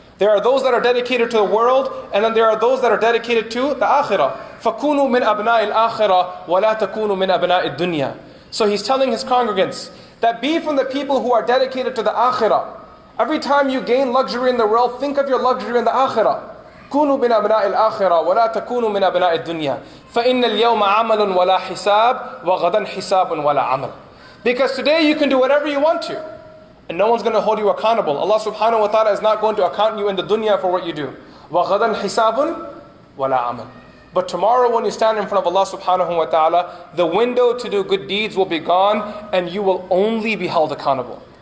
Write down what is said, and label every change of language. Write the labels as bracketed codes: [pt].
[en] There are those that are dedicated to the world, and then there are those that are dedicated to the akhirah. [ar] فَكُونُوا مِنْ أَبْنَاءِ الْآخِرَةِ وَلَا تَكُونُوا مِنْ أَبْنَاءِ الدُّنْيَا. [en] So he's telling his congregants that be from the people who are dedicated to the akhirah. Every time you gain luxury in the world, think of your luxury in the akhirah. [ar] كونوا من أبناء الآخرة ولا تكونوا من أبناء الدنيا فإن اليوم عمل ولا حساب وغدا حساب ولا عمل. [en] Because today you can do whatever you want to, and no one's going to hold you accountable. Allah subhanahu wa ta'ala is not going to account you in the dunya for what you do. [ar] وغدا حساب ولا عمل. [en] But tomorrow when you stand in front of Allah subhanahu wa ta'ala, the window to do good deeds will be gone and you will only be held accountable.